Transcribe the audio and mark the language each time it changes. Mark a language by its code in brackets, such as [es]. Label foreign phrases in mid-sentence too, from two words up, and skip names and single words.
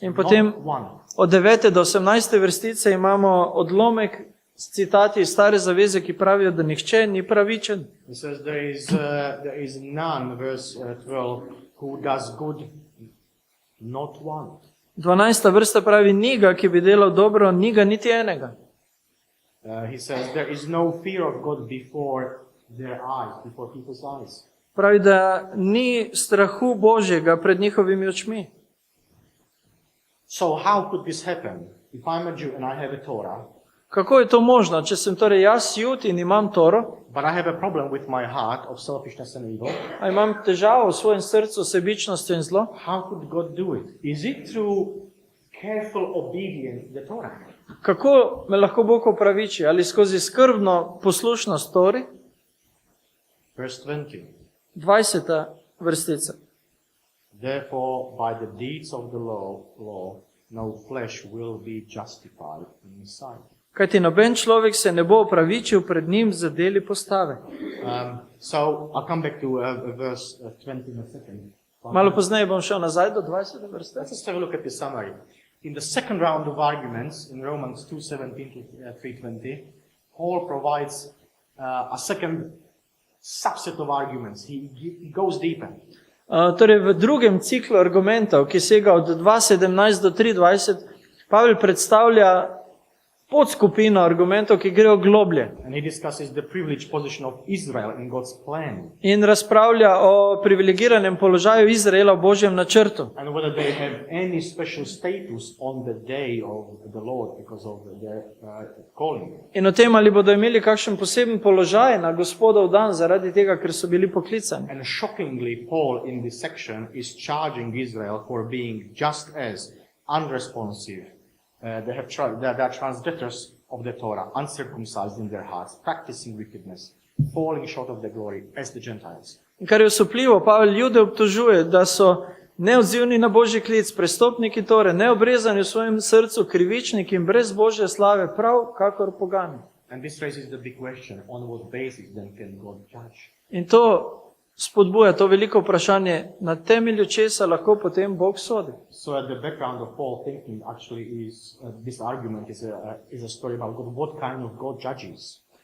[sl] In potem [en] Not one. [sl] od 9. do 18. vrstice imamo odlomek s citati iz Stare zaveze, ki pravijo, da nihče ni pravičen. [en] It says there is none, verse 12, who does good, not one. [sl] 12. vrsta pravi, ni ga, ki bi delal dobro, ni ga niti enega. [en] He says there is no fear of God before their eyes, before people's eyes. [sl] Pravi, da ni strahu Božjega pred njihovimi očmi. [en] So how could this happen? If I'm a Jew and I have a Torah, [sl] Kako je to možno, če sem torej jaz Jud in imam Toro, [en] but I have a problem with my heart of selfishness and evil, [sl] a imam težavo v svojem srcu s sebičnostjo in zlo? [en] how could God do it? Is it through careful obedience to the Torah? [sl] Kako me lahko Bog opraviči? Ali skozi skrbno poslušnost Tori? [en] Verse 20. [sl] 20. vrstica. [en] Therefore, by the deeds of the law, no flesh will be justified in his sight. [sl] Kajti noben človek se ne bo opravičil pred njim za deli postave. [en] So I'll come back to verse 20 in a second. [sl] Malo pozneje bom šel nazaj do 20. vrste. [en] Let's just have a look at the summary. In the second round of arguments, in Romans 2:17 to 3:20, Paul provides a second subset of arguments. He goes deeper. [sl] Torej v drugem ciklu argumentov, ki sega od 2.17 do 3.20, Pavel predstavlja podskupino argumentov, ki grejo globlje. [en] And he discusses the privileged position of Israel in God's plan. [sl] In razpravlja o privilegiranem položaju Izraela v Božjem načrtu. [en] And whether they have any special status on the day of the Lord because of their calling. [sl] In o tem, ali bodo imeli kakšen poseben položaj na Gospodov dan zaradi tega, ker so bili poklicani. [en] And shockingly, Paul in this section is charging Israel for being just as unresponsive. They are transgressors of the Torah, uncircumcised in their hearts, practicing wickedness, falling short of the glory as the Gentiles. [sl] In kar je osupljivo, Pavel Jude obtožuje, da so neodzivni na Božji klic, prestopniki Tore, neobrezani v svojem srcu, krivičniki in brez Božje slave, prav kakor pogani. [en] And this raises the big question, on what basis then can God judge? [sl] In to spodbuja to veliko vprašanje, na temelju česa lahko potem Bog sodi. [en] So at the background of Paul thinking actually is, this argument is a story about God, what kind of God judges.